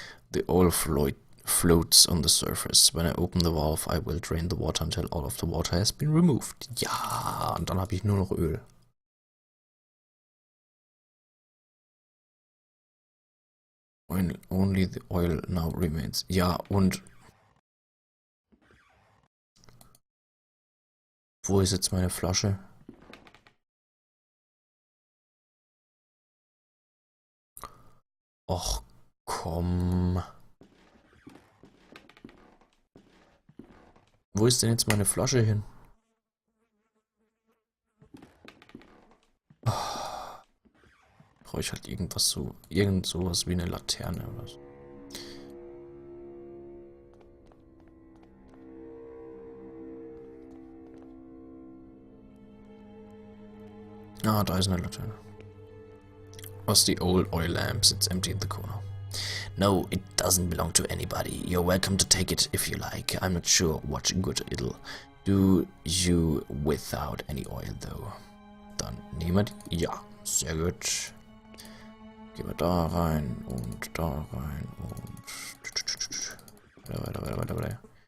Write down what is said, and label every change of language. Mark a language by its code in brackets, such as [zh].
[en] The oil floats on the surface. When I open the valve, I will drain the water until all of the water has been removed. [de] Ja, und dann habe ich nur noch Öl. [en] Only the oil now remains. [de] Ja, und wo ist jetzt meine Flasche? Och, komm. Wo ist denn jetzt meine Flasche hin? Brauche ich halt irgendwas so, irgend sowas wie eine Laterne oder so. Ah, da ist eine Laterne. [en] Was the old oil lamps, it's empty in the corner. No, it doesn't belong to anybody. You're welcome to take it if you like. I'm not sure what good it'll do you without any oil though. [de] Dann nehmen wir die. Ja, sehr gut. Gehen wir da rein und da rein und weiter.